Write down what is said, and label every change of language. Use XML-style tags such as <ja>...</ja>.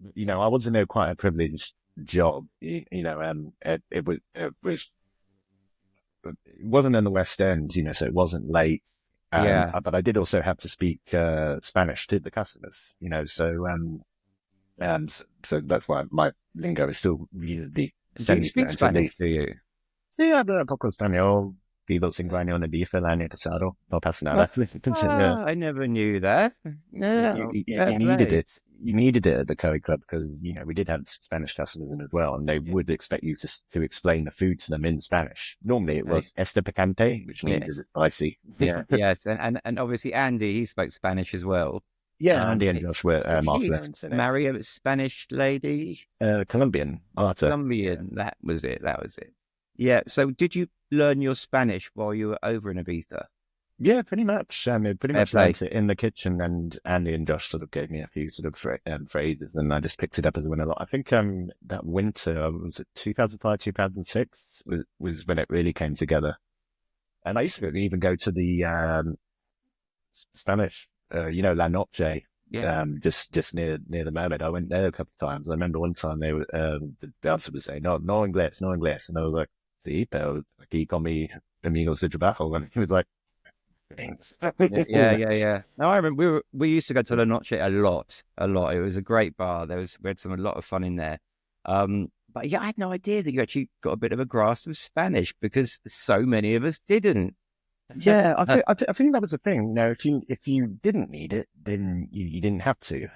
<en>You know, I was in quite a privileged job. You know, it wasn't in the West End, you know, so it wasn't late. But I did also have to speak Spanish to the customers, you know, so that's why my lingo is still reasonably. Do you speak Spanish, do you?</en> <es>Sí, hablo un poco español. Vivo 5 años en Ibiza el año pasado. No pasa nada.</es> <en>I never knew that. No, you needed it. You needed it at the Curry Club because, you know, we did have Spanish customers in as well, and they would expect you to explain the food to them in Spanish. Normally it was</en> <es>este picante,</es> <en>which means it's spicy. Yes, and obviously Andy, he spoke Spanish as well. Yeah, Andy and Josh were marry a Spanish lady? Colombian. Colombian, that was it. Yeah, so did you learn your Spanish while you were over in Ibiza? Yeah, pretty much. Learned it in the kitchen, and Andy and Josh sort of gave me a few sort of phrases, and I just picked it up as I went along. I think that winter, was it 2005, 2006, was when it really came together. And I used to even go to the Spanish, you know, La Noche, just near the Mermaid. I went there a couple of times. I remember one time the bouncer was saying,</en> <es>no inglés, no inglés.</es> <en>And I was like,</en> <es>sí, pero aquí con mi amigos de trabajo.</es> <en>And he was like, thanks. Yeah. No, I remember we used to go to La Noche a lot. It was a great bar. We had a lot of fun in there. But yeah, I had no idea that you actually got a bit of a grasp of Spanish, because so many of us didn't. Yeah, I think that was the thing. You know, if you didn't need it, then you didn't have to.</en>